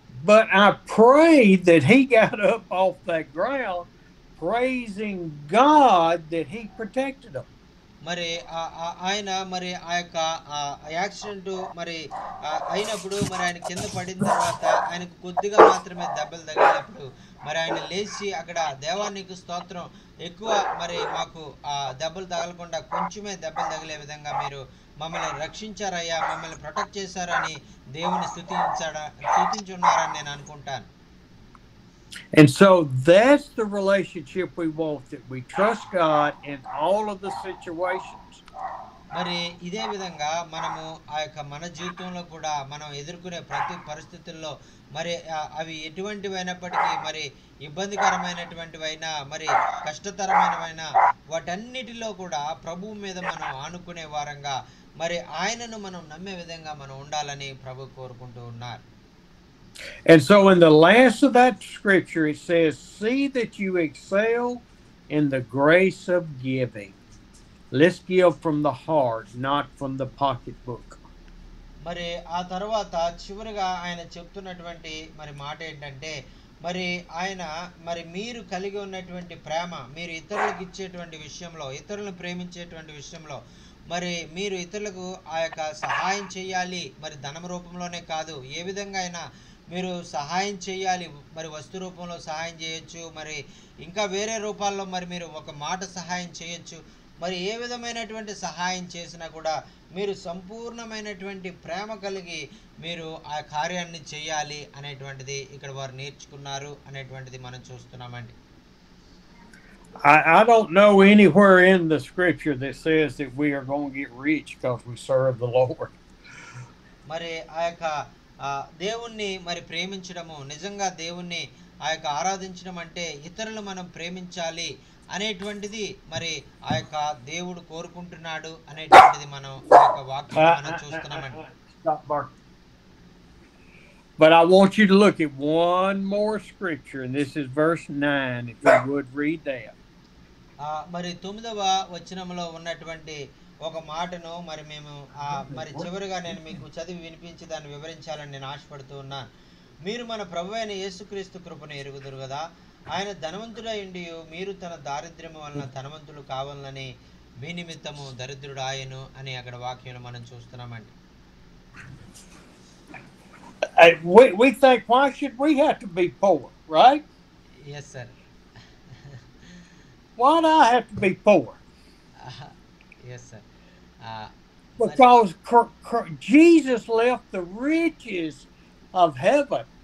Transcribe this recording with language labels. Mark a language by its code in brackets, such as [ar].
[en] But I prayed that he got up off that ground praising God that he protected him. [te] మరి ఆయన మరి ఆ యొక్క accident మరి అయినప్పుడు మరి ఆయన కింద పడిన తర్వాత ఆయనకు కొద్దిగా మాత్రమే దెబ్బలు తగిలినప్పుడు మరి ఆయన లేచి అక్కడ దేవానికి స్తోత్రం, ఎక్కువ మరి మాకు దెబ్బలు తగలకుండా కొంచెమే దెబ్బలు తగిలే విధంగా మీరు మమ్మల్ని రక్షించారయ్యా, మమ్మల్ని ప్రొటెక్ట్ చేశారని దేవుని స్తుతించున్నారని నేను అనుకుంటాను. [en] And so that's the relationship we want, that we trust God in all of the situations. [te] మరి ఇదే విధంగా మనము ఆ యొక్క మన జీవితంలో కూడా మనం ఎదుర్కొనే ప్రతి పరిస్థితుల్లో మరి అవి ఎటువంటివైనప్పటికీ మరి ఇబ్బందికరమైనటువంటివైనా మరి కష్టతరమైనవైనా వాటన్నిటిలో కూడా ప్రభువు మీద మనం ఆనుకునే వారంగా మరి ఆయనను మనం నమ్మే విధంగా మనం ఉండాలని ప్రభు కోరుకుంటూ ఉన్నారు. [en] And so in the last of that scripture it says, see that you excel in the grace of giving. Let's give from the heart, not from the pocketbook. [te] మరి ఆ తర్వాత చివరిగా ఆయన చెప్తున్నటువంటి మరి మాట ఏంటంటే మరి ఆయన మరి మీరు కలిగి ఉన్నటువంటి ప్రేమ, మీరు ఇతరులకు ఇచ్చేటువంటి విషయంలో, ఇతరులను ప్రేమించేటువంటి విషయంలో మరి మీరు ఇతరులకు ఆ యొక్క సహాయం చేయాలి. మరి ధనం రూపంలోనే కాదు, ఏ విధంగా అయినా మీరు సహాయం చేయాలి. మరి వస్తు రూపంలో సహాయం చేయొచ్చు, మరి ఇంకా వేరే రూపాల్లో మరి మీరు ఒక మాట సహాయం చేయొచ్చు. మరి ఏ విధమైనటువంటి సహాయం చేసినా కూడా మీరు సంపూర్ణమైనటువంటి ప్రేమ కలిగి మీరు ఆ కార్యాన్ని చేయాలి అనేటువంటిది ఇక్కడ వారు నేర్చుకున్నారు అనేటువంటిది మనం చూస్తున్నామండి. [en] I don't know anywhere in the scripture that says that we are going to get rich because we serve the Lord. [te] మరి ఆ యొక్క దేవుణ్ణి మరి ప్రేమించడము, నిజంగా దేవుణ్ణి ఆ యొక్క ఆరాధించడం అంటే ఇతరులు మనం ప్రేమించాలి అనేటువంటిది మరి ఆ యొక్క దేవుడు కోరుకుంటున్నాడు అనేటువంటిది మనం ఆ యొక్క వాక్యంలో మనం చూస్తున్నామండి. [en] Stop barking. But I want you to look at one more scripture, and this is verse 9, if you would read that. [te] మరి 9వ వచనంలో ఉన్నటువంటి ఒక మాటను మరి మేము మరి చివరిగా నేను మీకు చదివి వినిపించి దాన్ని వివరించాలని నేను ఆశపడుతూ ఉన్నాను. మీరు మన ప్రభు అయిన యేసుక్రీస్తు కృపను ఎరుగుదురు కదా, ఆయన ధనవంతుడైండి మీరు తన దారిద్ర్యము వలన ధనవంతులు కావాలని మీ నిమిత్తము దరిద్రుడు ఆయను అని అక్కడ వాక్యంలో మనం చూస్తున్నామండి. [en] We think, why should we have to be poor, right? Yes, sir. Why do I have to be poor? Yes, sir. Because Jesus left the riches of heaven.